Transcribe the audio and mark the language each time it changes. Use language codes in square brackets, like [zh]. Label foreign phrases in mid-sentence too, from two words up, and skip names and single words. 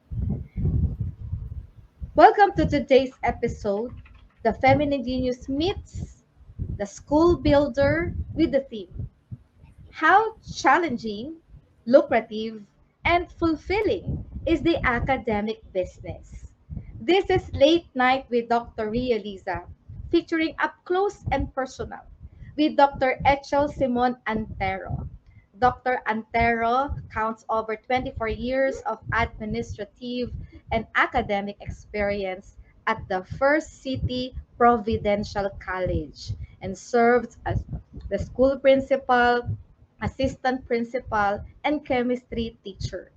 [en] Welcome to today's episode, The Thefemininegenius meets the school builder with the theme, how challenging, lucrative, and fulfilling is the academic business? This is Late Night with Dr. Ria Liza, featuring Up Close and Personal with Dr. Echel Simon-Antero. Dr. Antero counts over 24 years of administrative and academic experience at the First City Providential College and served as the school principal, assistant principal, and chemistry teacher.